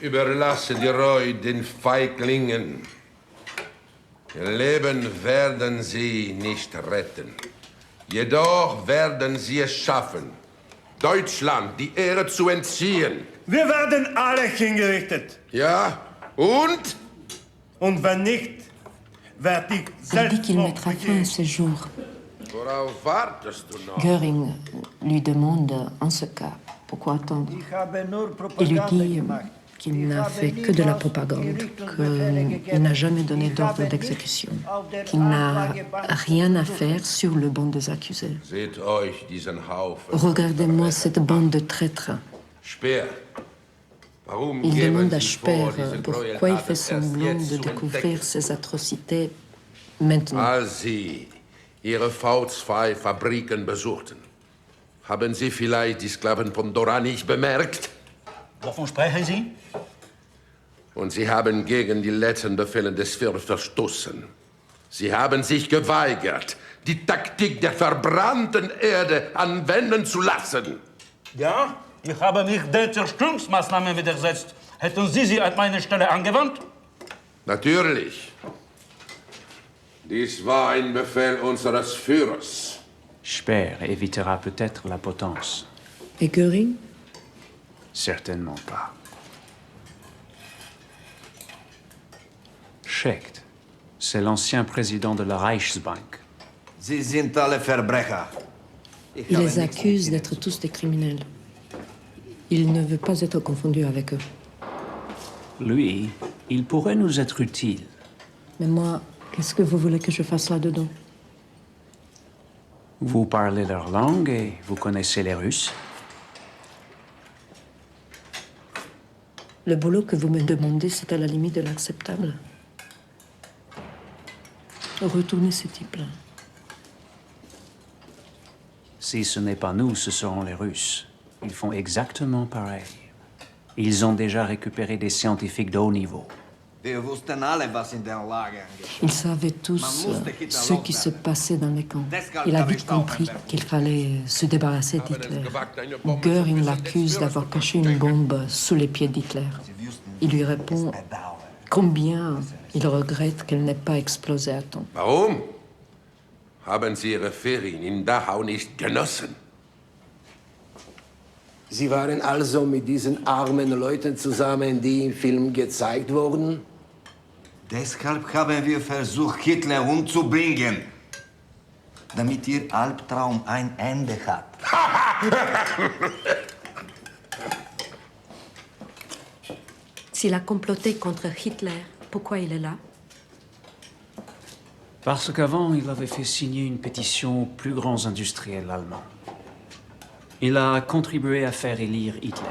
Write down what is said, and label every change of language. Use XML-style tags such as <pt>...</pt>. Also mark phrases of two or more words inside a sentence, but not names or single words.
<de>Überlasse die Reue den Feiglingen. Ihr Leben werden sie nicht retten. Jedoch werden sie es schaffen, Deutschland die Ehre zu entziehen. Wir werden alle hingerichtet. Ja, und? Und wenn nicht, werde ich</de> <fr>Il dit qu'il mettra fin à ce jour.</fr> <de>Worauf wartest du noch?</de> <fr>Göring lui demande, en ce cas, pourquoi attendre. Il lui dit qu'il n'a fait que de la propagande, qu'il n'a jamais donné d'ordre d'exécution, qu'il n'a rien à faire sur le banc des accusés.</fr> <de>Seht euch diesen Haufen.</de> <fr>Regardez-moi cette bande de traîtres.</fr> <de>Speer. Warum</de> <fr>Il</fr> <de>geben</de> <fr>demande à</fr> <de>Sie</de> <fr>Speer</fr> <de>vor, diese</de> <fr>pourquoi il</fr> <de>Gräueltaten</de> <fr>fait semblant</fr> <de>erst</de> <fr>de</fr> <de>jetzt zu</de> <fr>découvrir</fr> <de>entdecken?</de> <fr>ces atrocités maintenant.</fr> <de>Als Sie Ihre V2-Fabriken besuchten, haben Sie vielleicht die Sklaven von Dora nicht bemerkt? Wovon sprechen Sie? Und Sie haben gegen die letzten Befehle des Führers verstoßen. Sie haben sich geweigert, die Taktik der verbrannten Erde anwenden zu lassen. Ja, ich habe mich den Zerstörungsmaßnahmen widersetzt. Hätten Sie sie an meine Stelle angewandt? Natürlich. Dies war ein Befehl unseres Führers.</de> <fr>Speer évitera peut-être la potence. Et Göring? Certainement pas. Schecht, c'est l'ancien président de la Reichsbank.</fr> <de>Sie sind alle Verbrecher.</de> <fr>Il les accuse d'être tous des criminels. Il ne veut pas être confondu avec eux. Lui, il pourrait nous être utile. Mais moi, qu'est-ce que vous voulez que je fasse là-dedans? Vous parlez leur langue et vous connaissez les Russes. Le boulot que vous me demandez, c'est à la limite de l'acceptable. Retournez ce type-là. Si ce n'est pas nous, ce seront les Russes. Ils font exactement pareil. Ils ont déjà récupéré des scientifiques de haut niveau.</fr> <de>Wir wussten alle, was in der Lager geschah.</de> <fr>Ils savaient tous ce qui se passait dans les camps. Il a vite compris qu'il fallait se débarrasser d'Hitler. Göring l'accuse d'avoir caché une bombe sous les pieds d'Hitler. Il lui répond combien il regrette qu'elle n'ait pas explosé à temps.</fr> <de>Warum? Haben Sie Ihre Ferien in Dachau nicht genossen? Sie waren also mit diesen armen Leuten zusammen, die im Film gezeigt wurden? Deshalb haben wir versucht, Hitler umzubringen. Damit Ihr Albtraum ein Ende hat.</de> <fr>S'il a comploté contre Hitler, pourquoi il est là? Parce qu'avant, il avait fait signer une pétition aux plus grands industriels allemands. Il a contribué à faire élire Hitler.</fr>